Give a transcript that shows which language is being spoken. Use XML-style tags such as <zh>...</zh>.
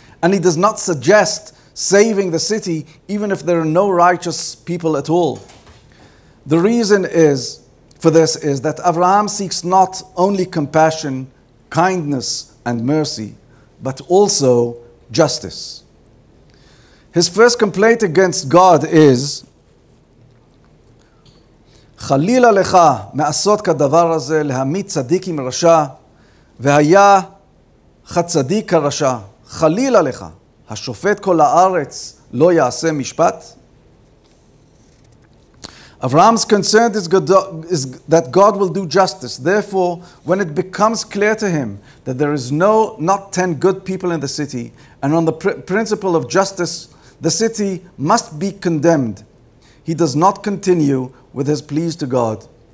<en>And he does not suggest saving the city even if there are no righteous people at all. The reason for this is that Abraham seeks not only compassion, kindness, and mercy, but also justice. His first complaint against God is,</en> <he>חלילה לך מעשות כדבר הזה להמית צדיק עם רשע, והיה חצדיק כרשע. חלילה לך, השופט כל הארץ לא יעשה משפט.</he> <en>Abraham's concern is that God will do justice. Therefore, when it becomes clear to him that there is not 10 good people in the city, and on the principle of justice, the city must be condemned, he does not continue with his pleas to God.</en>